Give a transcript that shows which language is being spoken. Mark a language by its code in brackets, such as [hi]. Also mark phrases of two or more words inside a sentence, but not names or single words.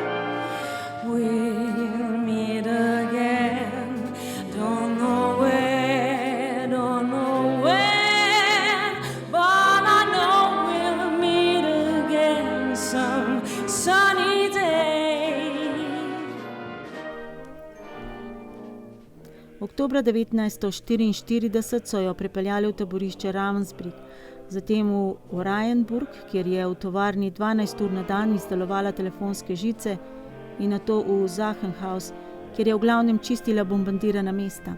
[en] We'll meet again, don't know where, but I know we'll meet again some sunny day. [sl] Oktobra 1944 so jo prepeljali v taborišče Ravensbrück, zatem v Oranienburg, kjer je v tovarni 12 ur na dan izdelovala telefonske žice, in nato v Sachenhaus, kjer je v glavnem čistila bombardirana mesta.